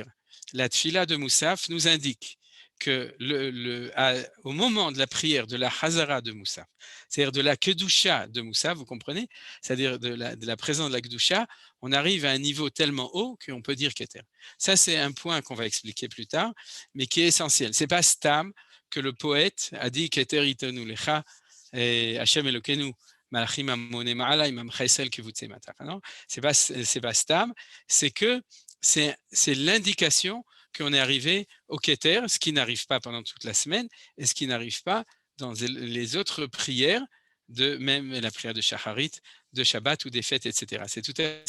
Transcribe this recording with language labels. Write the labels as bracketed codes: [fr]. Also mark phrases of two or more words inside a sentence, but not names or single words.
[fr] La tfila de Moussaf nous indique que au moment de la prière de la Hazara de Moussaf, c'est-à-dire de la Kedusha de Moussaf, vous comprenez, c'est-à-dire de la présence de la Kedusha, on arrive à un niveau tellement haut qu'on peut dire Keter. Ça, c'est un point qu'on va expliquer plus tard, mais qui est essentiel. Ce n'est pas Stam que le poète a dit [he] כתר יתנו לך השם אלוקינו מלאכים המוני מעלה עם קבוצי מטה. [fr] Non, c'est pas Stam, c'est que c'est l'indication qu'on est arrivé au Keter, ce qui n'arrive pas pendant toute la semaine et ce qui n'arrive pas dans les autres prières, même la prière de Shacharit, de Shabbat ou des fêtes, etc.